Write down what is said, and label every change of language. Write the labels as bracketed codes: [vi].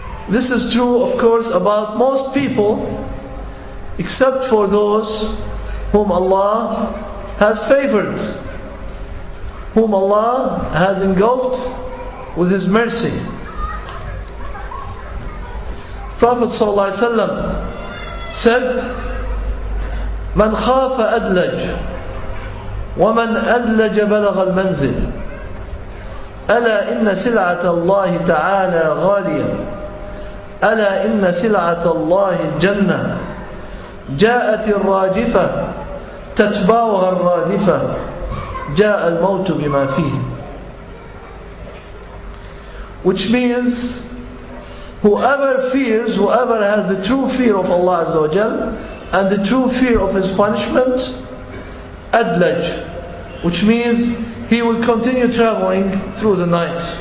[en] This is true, of course, about most people, except for those whom Allah has favored, whom Allah has engulfed with His mercy. Prophet ﷺ said, [ar] من خاف أدلج ومن أدلج بلغ المنزل ألا إن سلعة الله تعالى غالية ألا إن سلعة الله الجنة جاءت الراجفة تتبعها الرادفة جاء الموت بما فيه. [en] Which means whoever has the true fear of Allah Azza wa Jal and the true fear of His punishment, adlaj, which means he will continue traveling through the night.